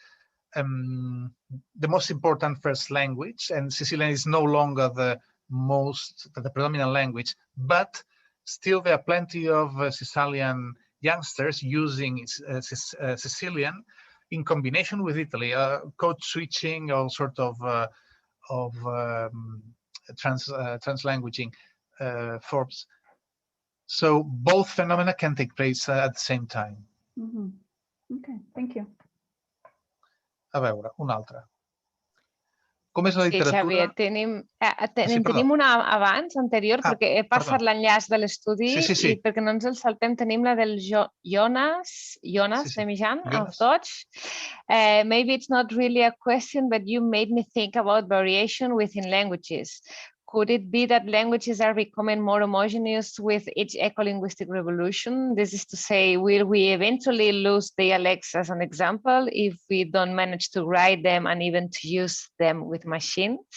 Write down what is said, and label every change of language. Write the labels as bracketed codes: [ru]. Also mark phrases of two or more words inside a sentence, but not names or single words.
[en] the most important first language, and Sicilian is no longer the predominant language, but still there are plenty of Sicilian youngsters using Sicilian in combination with Italy, code switching, all sort of translanguaging forms. So both phenomena can take place at the same time. Mm-hmm. Okay, thank you. [ca] A veure, una altra. Com és la Sí, literatura? Xavier, tenim perdó. una abans, anterior, perquè he passat perdó. l'enllaç de l'estudi Sí. i perquè no ens el saltem tenim la del Jonas de Mijan, [en] of Dutch. Maybe it's not really a question, but you made me think about variation within languages. Could it be that languages are becoming more homogeneous with each eco-linguistic revolution? This is to say, will we eventually lose dialects, as an example, if we don't manage to write them and even to use them with machines?